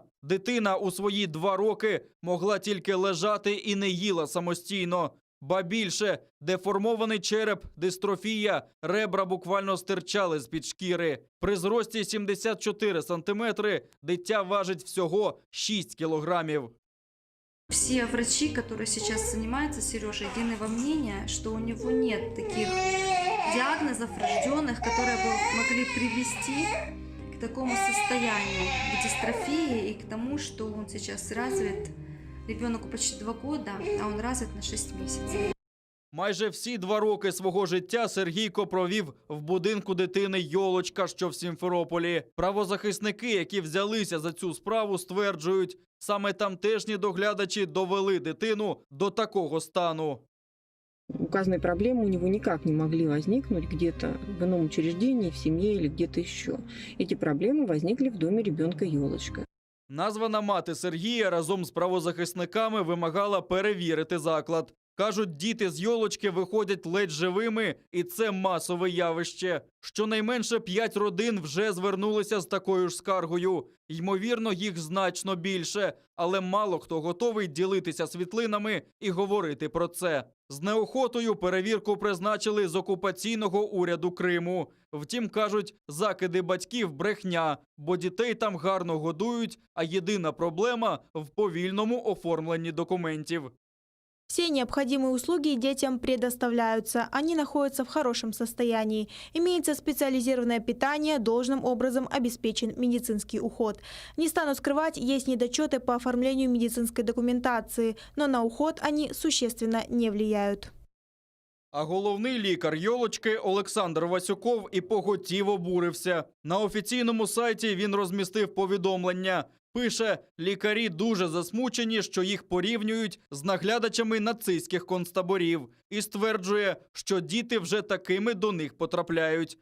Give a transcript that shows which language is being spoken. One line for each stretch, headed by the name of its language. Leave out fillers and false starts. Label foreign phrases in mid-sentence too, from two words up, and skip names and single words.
Ukrainian: Дитина у свої 2 роки могла тільки лежати і не їла самостійно. Ба більше, деформований череп, дистрофія, ребра буквально стирчали з-під шкіри. При зрості 74 сантиметри дитя важить всього 6 кілограмів.
Russian: Все врачи, которые сейчас занимаются Сережей, единого мнения, что у него нет таких диагнозов рожденных, которые бы могли привести к такому состоянию, к дистрофии и к тому, что он сейчас развит. Ребенку почти 2 года, а он развит на 6 месяцев.
Ukrainian: Майже всі 2 роки свого життя Сергійко провів в будинку дитини «Йолочка», що в Сімферополі. Правозахисники, які взялися за цю справу, стверджують, саме тамтешні доглядачі довели дитину до такого стану.
Russian: Указанные проблемы у него никак не могли возникнуть где-то в ином учреждении, в семье или где-то еще. Эти проблемы возникли в доме ребенка «Йолочка».
Ukrainian: Названа мати Сергія разом з правозахисниками вимагала перевірити заклад. Кажуть, діти з «Йолочки» виходять ледь живими, і це масове явище. Щонайменше 5 родин вже звернулися з такою ж скаргою. Ймовірно, їх значно більше, але мало хто готовий ділитися світлинами і говорити про це. З неохотою перевірку призначили з окупаційного уряду Криму. Втім, кажуть, закиди батьків – брехня, бо дітей там гарно годують, а єдина проблема – в повільному оформленні документів.
Russian: Все необходимые услуги детям предоставляются. Они находятся в хорошем состоянии. Имеется специализированное питание, должным образом обеспечен медицинский уход. Не стану скрывать, есть недочеты по оформлению медицинской документации, но на уход они существенно не влияют.
Ukrainian: А головний лікар «Йолочки» Олександр Васюков і поготів обурився. На офіційному сайті він розмістив повідомлення. Пише, лікарі дуже засмучені, що їх порівнюють з наглядачами нацистських концтаборів. І стверджує, що діти вже такими до них потрапляють.